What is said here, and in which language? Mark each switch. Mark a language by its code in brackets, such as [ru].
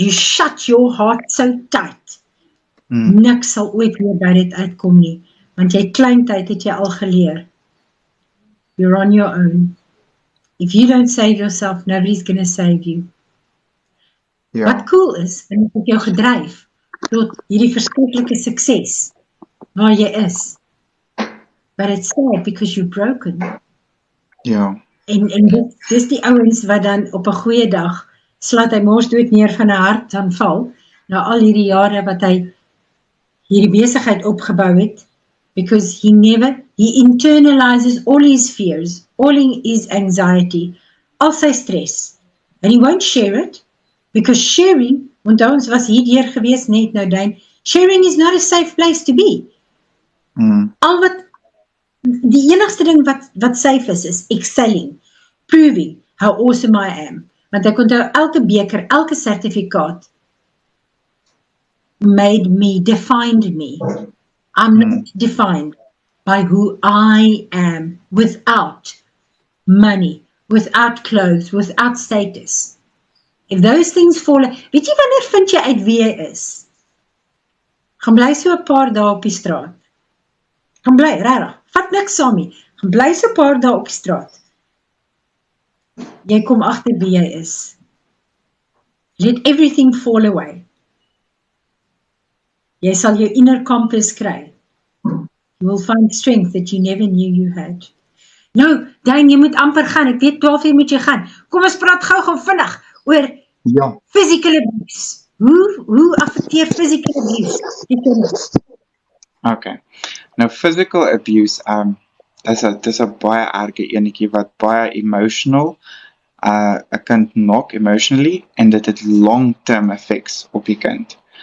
[en] You shut your heart so tight. [af] Niks sal ooit weer by dit uitkom nie, want jy kleintyd het jy al geleer. [en] You're on your own. If you don't save yourself, nobody's going to save you. [af] Ja. Wat cool is, en het jou gedryf tot hierdie verskriklike sukses waar jy is. [en] But it's sad because you're broken. [af] Ja. En dis die ouens wat dan op 'n goeie dag slaat hy mors dood neer van 'n hartaanval, na al hierdie jare wat hy hierdie besigheid opgebou het, [en] because he internalizes all his fears, all his anxiety, [af] al sy stress, [en] and he won't share it, because sharing [af] Onthou ons was hierdeur gewees net nou, Dane. [en] Sharing is not a safe place to be. [af] Al wat, die enigste ding wat safe is excelling, [en] proving how awesome I am. [af] Want ek onthou elke beker, elke sertifikaat [en] made me, defined me. I'm not defined by who I am without money, without clothes, without status. If those things fall, [af] weet jy wanneer vind jy uit wie jy is? Gaan bly so 'n paar dae op die straat. Gaan bly, regtig, vat niks saam nie. Gaan bly so 'n paar dae op die straat. Jy kom agter wie jy is. [en] Let everything fall away. [af] Jy sal jou inner compass kry. [en] You will find strength that you never knew you had. [af] Nou, Dan, jy moet amper gaan. Ek weet 12 uur moet jy gaan. Kom ons praat gou vinnig oor physical abuse. Hoe affekteer physical abuse? Okay. Nou physical abuse dis 'n baie erge enetjie wat baie emotional 'n kind knock emotionally en dit het long-term effects op die kind.